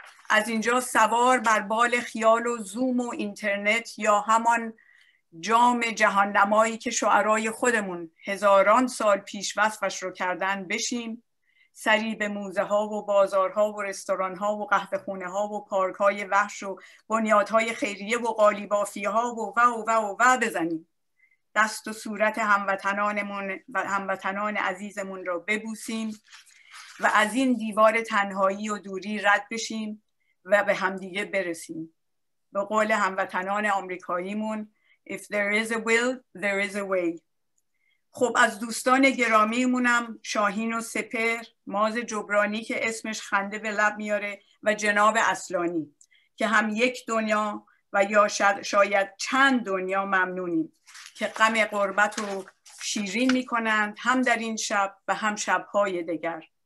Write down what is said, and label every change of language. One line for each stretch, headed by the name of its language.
Persian: از اینجا سوار بر بال خیال و زوم و اینترنت یا همان جام جهان نمایی که شعرای خودمون هزاران سال پیش وصفش رو کردن بشیم، سری به موزه ها و بازارها و رستوران ها و قهوه خونه ها و پارک های وحش و بنیادهای خیریه و قالیبافی ها و بزنیم. دست و صورت هموطنانمون و هموطنان عزیزمون را ببوسیم و از این دیوار تنهایی و دوری رد بشیم و به همدیگه برسیم.
English: به قول هموطنان آمریکاییمون If there is a will, there is a way.
Persian: خب از دوستان گرامیمونم شاهین و سپهر، ماز جبرانی که اسمش خنده به لب میاره و جناب اصلانی که هم یک دنیا و یا شاید چند دنیا ممنونیم که غم غربت رو شیرین میکنند هم در این شب و هم شبهای دیگر.